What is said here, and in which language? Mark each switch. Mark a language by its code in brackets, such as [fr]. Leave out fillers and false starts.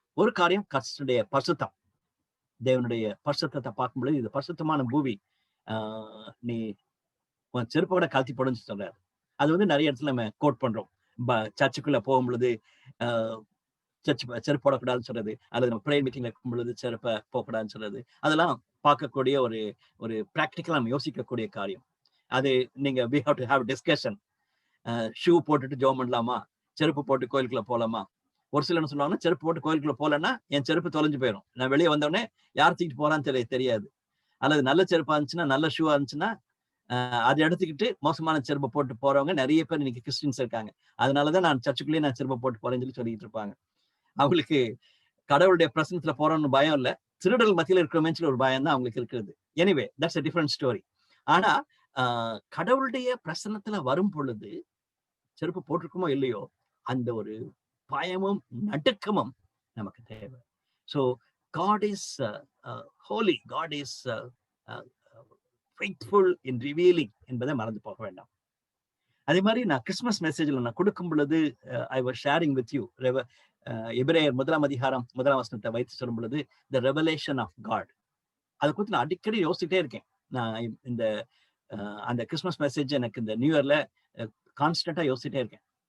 [ta] ஒரு காரியம் கர்த்தருடைய பரிசுத்தம், தேவனுடைய பரிசுத்தத்தை பார்க்கும்பொழுது இது பரிசுத்தமான பூமி, நீ உன் செருப்பை கூட கழட்டி போடுன்னு சொல்றாரு. அது வந்து நிறைய இடத்துல நம்ம கோட் பண்றோம். சர்ச்சுக்குள்ள போகும் பொழுது செருப்பு போடக்கூடாதுன்னு சொல்றது, அல்லது நம்ம ப்ரேயர் மீட்டிங்ல இருக்கும் பொழுது செருப்பை போகக்கூடாதுன்னு சொல்றது, அதெல்லாம் பார்க்கக்கூடிய ஒரு பிராக்டிக்கலா நம்ம யோசிக்கக்கூடிய காரியம். அது நீங்க [en] we have to have discussion. [ta] Shoe போட்டுட்டு ஜோம் பண்ணலாமா, செருப்பு போட்டு கோயிலுக்குள்ள போலாமா? ஒரு சிலர் என்ன சொல்லுவாங்கன்னா, செருப்பு போட்டு கோயிலுக்குள்ள போலன்னா என் செருப்பு தொலைஞ்சு போயிடும், நான் வெளியே வந்தோடனே யார் தூக்கிட்டு போறான்னு தெரியாது. அல்லது நல்ல செருப்பா இருந்துச்சுன்னா, நல்ல ஷூவா இருந்துச்சுன்னா அதை எடுத்துக்கிட்டு மோசமான செருப்பை போட்டு போறவங்க நிறைய பேர் இன்னைக்கு கிறிஸ்டின்ஸ் இருக்காங்க. அதனாலதான் நான் சர்ச்சுக்குள்ளேயே நான் செருப்பை போட்டு போறேன்னு சொல்லிட்டு இருப்பாங்க. அவங்களுக்கு கடவுளுடைய பிரசனத்துல போறோம்னு பயம் இல்ல, திருடல் மத்தியில இருக்கிற ஒரு பயம் தான் அவங்களுக்கு இருக்கிறது. [en] Anyway that's a different story. [ta] ஆனா கடவுளுடைய பிரசன்னத்துல வரும் பொழுது செருப்பு போட்டிருக்குமோ இல்லையோ அந்த ஒரு பயமும் நடுக்கமும் நமக்கு தேவை. [en] So God is holy, God is faithful in revealing [ta] என்பதை மறந்து போக வேண்டாம். அதே மாதிரி நான் கிறிஸ்துமஸ் மெசேஜ்ல நான் கொடுக்கும் பொழுது [en] I was sharing with you [ta] எபிரேயர் 1ஆம் அதிகாரம் 1ஆம் வசனத்தை வைத்து சொல்லும் பொழுது [en] the revelation of God, [ta] அதை குறித்து நான் அடிக்கடி யோசிச்சுட்டே இருக்கேன். நான் இந்த அந்த கிறிஸ்துமஸ் மெசேஜ் எனக்கு இந்த நியூ இயர்ல கான்ஸ்டன்டா யோசிச்சுட்டே இருக்கேன்.